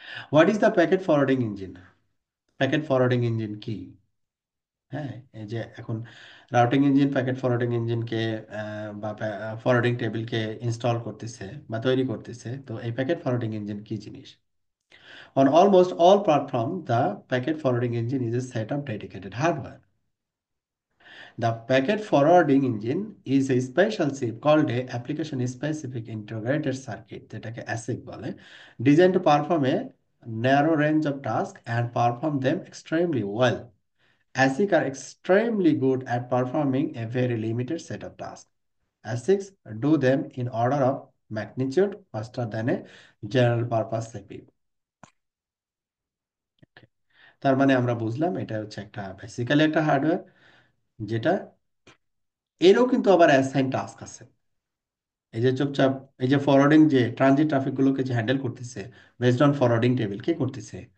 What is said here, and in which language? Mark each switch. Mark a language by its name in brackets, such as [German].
[English] What is the packet forwarding engine? [Bangla] Packet forwarding engine কি? হ্যাঁ, এই যে এখন রাউটিং ইঞ্জিন প্যাকেট ফরওয়ার্ডিং ইঞ্জিনকে বা ফরওয়ার্ডিং টেবিলকে ইনস্টল করতেছে বা তৈরি করতেছে, তো এই প্যাকেট ফরওয়ার্ডিং ইঞ্জিন কি জিনিস? [English] On almost all platforms, the packet forwarding engine is a set of dedicated hardware. The packet forwarding engine is a special chip called a application specific integrated circuit, [Bangla] যেটাকে ASIC বলে, [English] designed to perform a narrow range of tasks and perform them extremely well. ASIC are extremely good at performing a very limited set of tasks. ASICs do them in order of magnitude faster than a general purpose CPU. [Bangla] তার মানে আমরা বুঝলাম এটা হচ্ছে একটা basically একটা hardware, যেটা এরও কিন্তু আবার অ্যাসাইন টাস্ক আছে। এই যে চুপচাপ এই যে ফরওয়ার্ডিং যে ট্রানজিট ট্রাফিক গুলোকে যে হ্যান্ডেল করতেছে [English] based on forwarding table [Bangla] কে করতেছে,